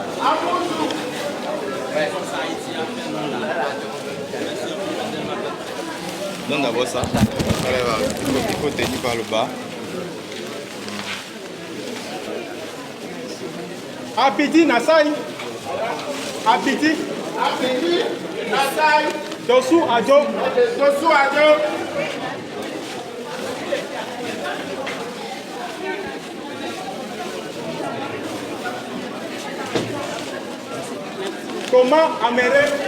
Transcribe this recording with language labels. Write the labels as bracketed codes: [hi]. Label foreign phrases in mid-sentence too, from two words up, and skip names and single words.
[fr] Donne d'abord ça. Il faut tenir par le bas. Abidi Nasai. Abidi. Nasai. Dosu Adjo. Thomas Améré.